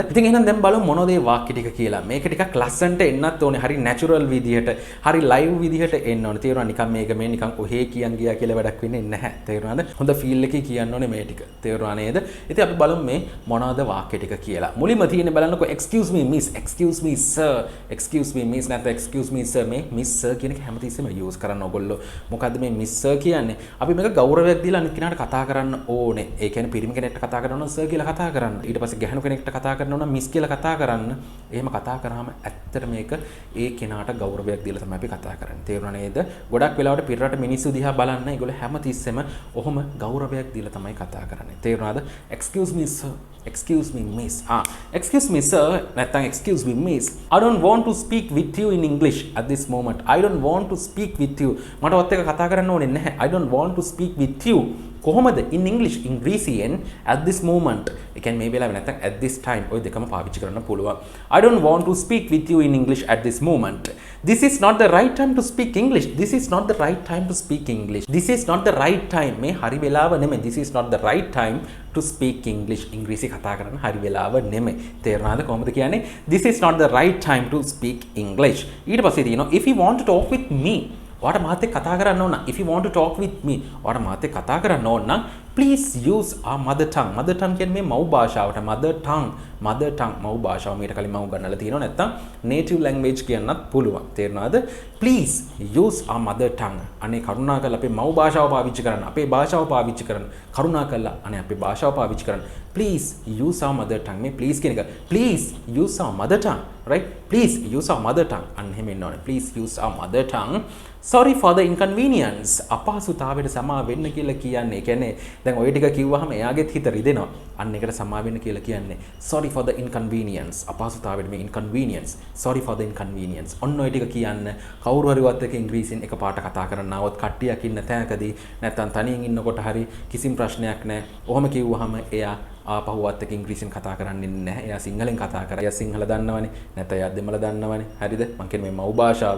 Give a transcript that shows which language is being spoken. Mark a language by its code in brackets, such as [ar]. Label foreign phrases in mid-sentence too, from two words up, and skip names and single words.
[si] ඉතින් එහෙනම් දැන් බලමු මොනවද මේ වාක්‍ය ටික කියලා. මේක ටිකක් ලස්සනට එන්නත් ඕනේ. හරි නැචරල් විදිහට, හරි ලයිව් විදිහට එන්න ඕනේ. තේරුණා? නිකන් මේක මේ නිකන් ඔහේ කියන් ගියා කියලා වැඩක් වෙන්නේ නැහැ. තේරුණාද? හොඳ ෆීල් එකේ කියන්න ඕනේ මේ ටික. තේරුණා නේද? ඉතින් අපි බලමු මේ මොනවද වාක්‍ය ටික කියලා. මුලින්ම තියෙන්නේ බලන්නකො [en] excuse me miss, excuse me sir, excuse me miss [si] නැත්නම් [en] excuse me sir. [si] මේ [en] miss sir [si] කියන එක හැමතිස්සෙම use කරන්න ඕගොල්ලෝ. මොකද්ද මේ [en] miss sir [si] කියන්නේ? අපි මේක ගෞරවයක් දීලා අනිත් කෙනාට කතා කරන්න ඕනේ. ඒ කියන්නේ පිරිමි කෙනෙක්ට කතා කරනවා නම් sir කියලා කතා කරන්න. ඊට පස්සේ ගැහණු කෙනෙක්ට කතා කරනවා නම් miss කියලා කතා කරන්න. එහෙම කතා කරාම ඇත්තට මේක ඒ කෙනාට ගෞරවයක් දීලා තමයි අපි කතා කරන්නේ. තේරුණා නේද? ගොඩක් වෙලාවට පිටරට මිනිස්සු දිහා බලන්න ඒගොල්ලෝ හැමතිස්සෙම ඔහොම ගෞරවයක් දීලා තමයි කතා කරන්නේ. තේරුණාද? [en] excuse me sir, excuse me miss. Excuse me sir නැත්නම් excuse me miss. I don't want to speak with you in English at this moment. I don't want to speak with you. [si] මට ඔත් එක කතා කරන්න ඕනේ නැහැ. [en] I don't want to speak with you. කොහොමද in English ඉංග්‍රීසියෙන් at this moment. [si] ඒ කියන්නේ මේ වෙලාවේ නැත්නම් [en] at this time [si] ඔය දෙකම පාවිච්චි කරන්න පුළුවන්. [en] I don't want to speak with you in English at this moment. This is not the right time to speak English. This is not the right time to speak English. This is not the right time. [si] මේ හරි වෙලාව නෙමෙයි. [en] This is not the right time to speak English. [si] ඉංග්‍රීසි කතා කරන්න හරි වෙලාව නෙමෙයි. තේරුණාද කොහොමද කියන්නේ? [en] This is not the right time to speak English. [si] ඊට පස්සේ තියෙනවා [en] if you want to talk with me. [si] ඔයාට මාත් එක්ක කතා කරන්න ඕන. [en] If you want to talk with me. [si] ඔයාට මාත් එක්ක කතා කරන්න ඕන නම් [en] please use our mother tongue. Mother tongue [si] කියන්නේ මේ මව් භාෂාවට [en] mother tongue [si] මව් භාෂාව මීට කලින් මම උගන්වලා තියෙනවා. නැත්තම් [en] native language [si] කියන්නත් පුළුවන්. තේරුණාද? [en] please use our mother tongue. [si] අනේ කරුණාකරලා අපේ මව් භාෂාව පාවිච්චි කරන්න. අපේ භාෂාව පාවිච්චි කරන්න. කරුණාකරලා අනේ අපේ භාෂාව පාවිච්චි කරන්න. [en] please use our mother tongue. [si] මේ please කියන එක. [en] please use our mother tongue. right? please use our mother tongue. [si] අන්න එහෙම ඉන්න ඕනේ. [en] please use our mother tongue. sorry for the inconvenience. [si] අපහසුතාවයට සමා වෙන්න කියලා කියන්නේ. ඒ කියන්නේ දැන් ඔය ටික කිව්වහම එයාගෙත් හිත රිදෙනවා. අන්න ඒකට සමා වෙන්න කියලා කියන්නේ. [en] sorry for the inconvenience. [si] අපහසුතාවයට මේ inconvenience. [en] sorry for the inconvenience. [si] ඔන්න ඔය ටික කියන්න කවුරු හරි වත් එක ඉංග්‍රීසියෙන් එකපාරට කතා කරන්න આવොත් කට්ටියක් ඉන්න තැනකදී නැත්නම් තනියෙන් ඉන්නකොට හරි කිසිම ප්‍රශ්නයක් නැහැ. ඔහොම කිව්වහම එයා ආපහුවත් එක්ක ඉංග්‍රීසියෙන් කතා කරන්නේ නැහැ. එයා සිංහලෙන් කතා කරා. එයා සිංහල දන්නවනේ. නැත්නම් එයා දෙමළ දන්නවනේ. හරිද? මං කියන්නේ මේ මව් භාෂාව.